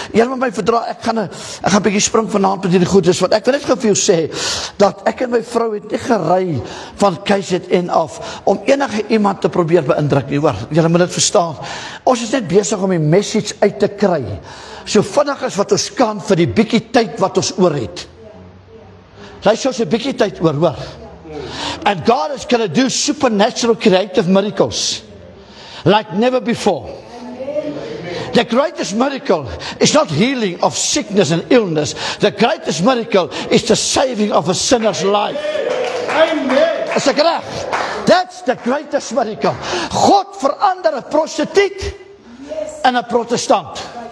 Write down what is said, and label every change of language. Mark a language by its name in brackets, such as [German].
[Afrikaans] Julle moet my verdra, ek gaan 'n bietjie spring vanaand met hierdie goedes, want ek wil net vir jou sê dat ek en my vrou het nie gery van KZN af om enige iemand te probeer beïndruk nie, hoor. Julle moet dit verstaan. Ons is net besig om die message uit te kry, so vinnig as wat ons kan vir die bietjie tyd wat ons oor het. Luister, ons 'n bietjie tyd oor, hoor. [English] And God is going to do supernatural creative miracles like never before. The greatest miracle is not healing of sickness and illness. The greatest miracle is the saving of a sinner's life. Amen. [Afrikaans] Is ek reg? [English] That's the greatest miracle. [Afrikaans] God verander 'n prostituut en 'n protestant.